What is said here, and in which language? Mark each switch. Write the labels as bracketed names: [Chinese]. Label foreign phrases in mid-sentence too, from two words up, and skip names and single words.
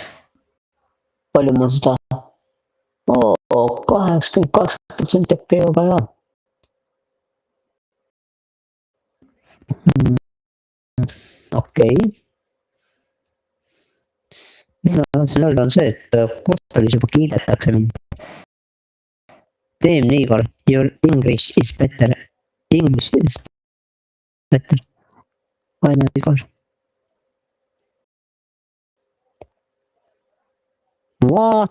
[Estonian] Palju mul seda 88% äkki juba ei ole. Okei. Mis ma tahtsin öelda on see, et kvartalis juba kiidetakse mind. Teem Niigar, [English] your English is better. English is better. Aina Niigar. What?